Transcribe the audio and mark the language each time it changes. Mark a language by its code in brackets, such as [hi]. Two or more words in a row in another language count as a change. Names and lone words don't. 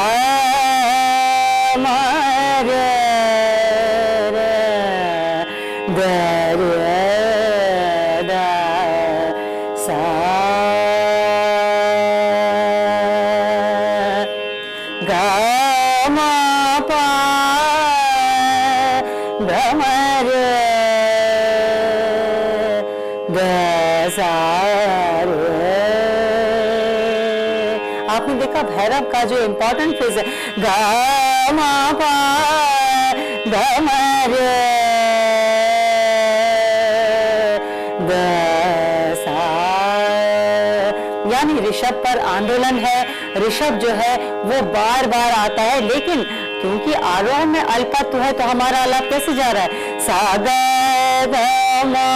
[hi] म रे रे द रे द सा ग म प ग म रे द सा रे। आपने देखा भैरव का जो [en] important phrase [hi] है ग म प ग म रे द सा, यानी ऋषभ पर आंदोलन है। ऋषभ जो है वो बार बार आता है, लेकिन क्योंकि आरोह में अल्पत्व है तो हमारा आलाप कैसे जा रहा है, सा ग ग म।